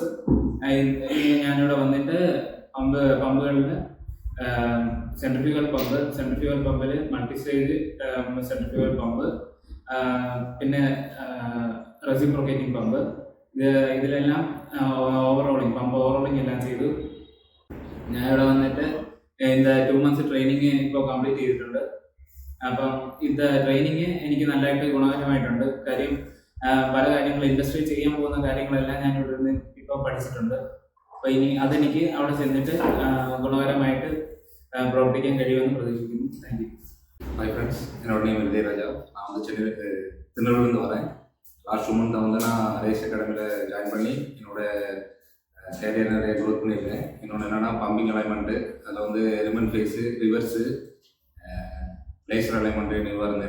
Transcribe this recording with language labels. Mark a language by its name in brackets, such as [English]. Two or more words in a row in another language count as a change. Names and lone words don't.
[Malayalam] ഞാനിവിടെ വന്നിട്ട് പമ്പുകളിൽ സെൻട്രിഫ്യൂഗൽ പമ്പിൽ [English] multi stage centrifugal pump, [Malayalam] പിന്നെ റെസിപ്രോക്കേറ്റിംഗ് പമ്പ്, ഇതിലെല്ലാം [English] pump overhauling [Malayalam] എല്ലാം ചെയ്തു. ഞാനിവിടെ വന്നിട്ട് இந்த 2 months ട്രെയിനിങ് ഇപ്പോൾ കംപ്ലീറ്റ് ചെയ്തിട്ടുണ്ട്. അപ്പം ഇത് ട്രെയിനിങ് എനിക്ക് നല്ലതായിട്ട് ഗുണകരമായിട്ടുണ്ട്. കാര്യം പല കാര്യങ്ങൾ ഇൻഡസ്ട്രി ചെയ്യാൻ പോകുന്ന കാര്യങ്ങളെല്ലാം ഞാൻ ഇവിടെ നിന്ന് ഇപ്പോൾ പഠിച്ചിട്ടുണ്ട്. അപ്പോൾ ഇനി അതെനിക്ക് അവിടെ ചെന്നിട്ട് ഗുണകരമായിട്ട് പ്രവർത്തിക്കാൻ കഴിയുമെന്ന് പ്രതീക്ഷിക്കുന്നു. [English] thank you. hi friends, [Tamil] என்னோட நேம் விஜயராஜா. நான் வந்து திருநெல்வேலிருந்து வரேன். [English] last month [Tamil] வந்து நான் ரேஸ் அகாடமியில் ஜாயின் பண்ணி என்னோட கேரியர் நிறைய க்ரோத் பண்ணியிருக்கேன். இன்னொன்று என்னென்னா பம்பிங் அலைன்மெண்ட்டு, அதில் வந்து ரிமன் ஃபேஸு, ரிவர்ஸு, லேசர் அலைன்மெண்ட்டு நிறுவா இருந்தது.